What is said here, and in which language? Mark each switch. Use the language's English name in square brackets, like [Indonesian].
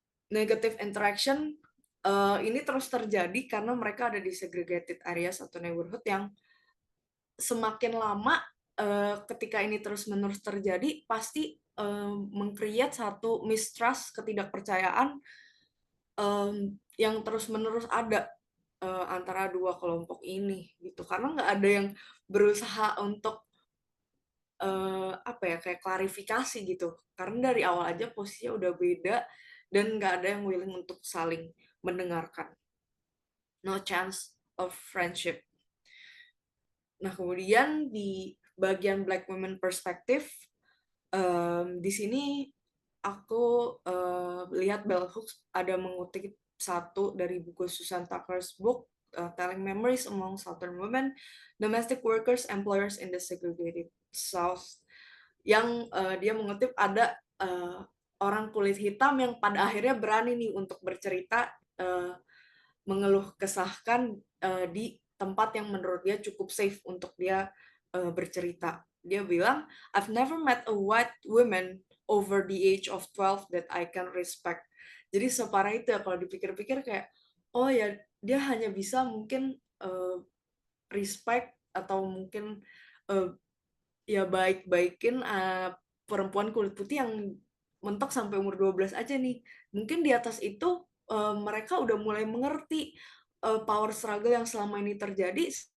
[Indonesian] Negative interaction ini terus terjadi karena mereka ada di segregated areas atau neighborhood yang semakin lama ketika ini terus-menerus terjadi pasti meng-create satu mistrust, ketidakpercayaan yang terus-menerus ada antara dua kelompok ini gitu, karena nggak ada yang berusaha untuk kayak klarifikasi gitu, karena dari awal aja posisinya udah beda dan nggak ada yang willing untuk saling mendengarkan. [English] No chance of friendship. [Indonesian] Nah kemudian di bagian Black Women Perspective, di sini aku lihat Bell Hooks ada mengutip satu dari buku Susan Tucker's book, Telling Memories Among Southern Women, Domestic Workers, Employers in the Segregated South, yang dia mengutip ada orang kulit hitam yang pada akhirnya berani nih untuk bercerita, mengeluh kesahkan di tempat yang menurut dia cukup safe untuk dia bercerita. Dia bilang, [English] I've never met a white woman over the age of 12 that I can respect. [Indonesian] Jadi separah itu ya kalau dipikir-pikir kayak, oh ya dia hanya bisa mungkin respect atau mungkin ya baik-baikin perempuan kulit putih yang mentok sampai umur 12 aja nih. Mungkin di atas itu mereka udah mulai mengerti power struggle yang selama ini terjadi.